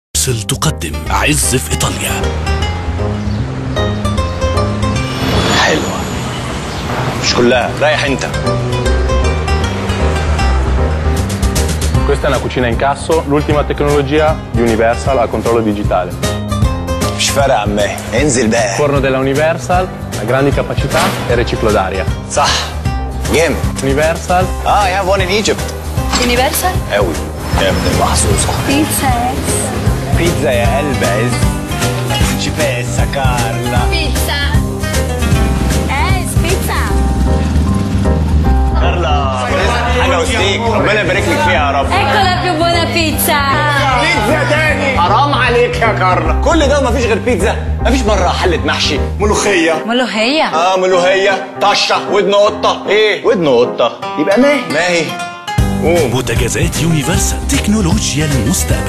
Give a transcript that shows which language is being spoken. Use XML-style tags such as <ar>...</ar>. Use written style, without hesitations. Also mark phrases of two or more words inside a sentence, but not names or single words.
<ar>يونيفرسال تقدم عز في إيطاليا. حلوة مش كلها، رايح انت.</ar> <it>Questa è una cucina in casso, l'ultima tecnologia di Universal al controllo digitale.</it> <ar>مش فارقة عمي، انزل بقى.</ar> <it>Forno della Universal, a grandi capacità e riciclo d'aria.</it> <ar>صح جامد. Universal.</ar> <en>يا born in Egypt.</en> <ar>Universal؟ قوي جامد المحظوظة. بيتزا يا قلب عز. شيباسا كارلا. بيتزا. بيتزا. كارلا حاجة وستيك، ربنا يبارك لك فيها يا رب.</ar> <it>Ecco la più buona pizza.</it> <ar>بيتزا تاني، حرام عليك يا كارلا. كل ده ومفيش غير بيتزا؟ مفيش مرة حلة محشي، ملوخية. ملوخية؟ ملوخية، طشة، ودن قطة. ايه؟ ودن قطة يبقى ماهي. بوتاجازات يونيفرسال، تكنولوجيا المستقبل.</ar>